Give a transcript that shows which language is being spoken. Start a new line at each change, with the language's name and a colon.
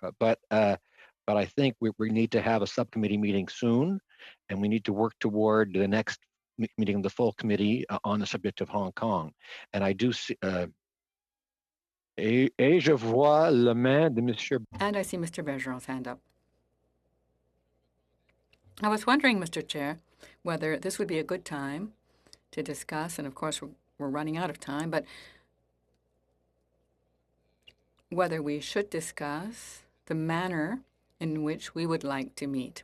English: But I think we need to have a subcommittee meeting soon, and we need to work toward the next meeting of the full committee on the subject of Hong Kong. And I do see.
French: Et je vois la main de Monsieur.
English: And I see Mr. Bergeron's hand up. I was wondering, Mr. Chair, whether this would be a good time to discuss, and of course we're running out of time, but whether we should discuss the manner in which we would like to meet.